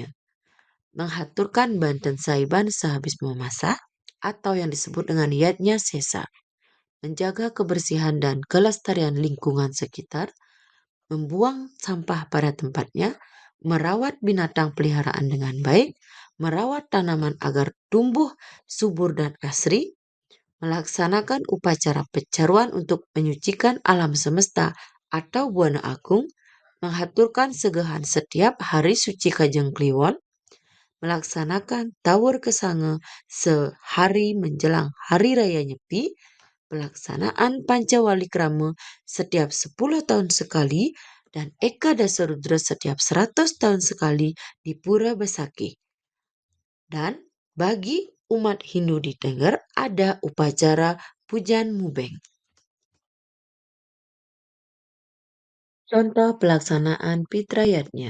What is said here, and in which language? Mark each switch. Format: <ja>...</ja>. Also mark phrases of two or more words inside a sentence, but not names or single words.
<id>Menghaturkan banten saiban sehabis memasak atau yang disebut dengan yatnya sesa. Menjaga kebersihan dan kelestarian lingkungan sekitar, membuang sampah pada tempatnya, merawat binatang peliharaan dengan baik, merawat tanaman agar tumbuh subur dan asri, melaksanakan upacara pecaruan untuk menyucikan alam semesta atau buana agung, menghaturkan segahan setiap hari suci Kajeng Kliwon, melaksanakan tawur kesange sehari menjelang Hari Raya Nyepi, pelaksanaan Pancawali Krama setiap 10 tahun sekali, dan Eka Dasarudra setiap 100 tahun sekali di Pura Besaki. Dan bagi umat Hindu di Tengger ada upacara Pujan Mubeng. Contoh pelaksanaan fitrayatnya.</id>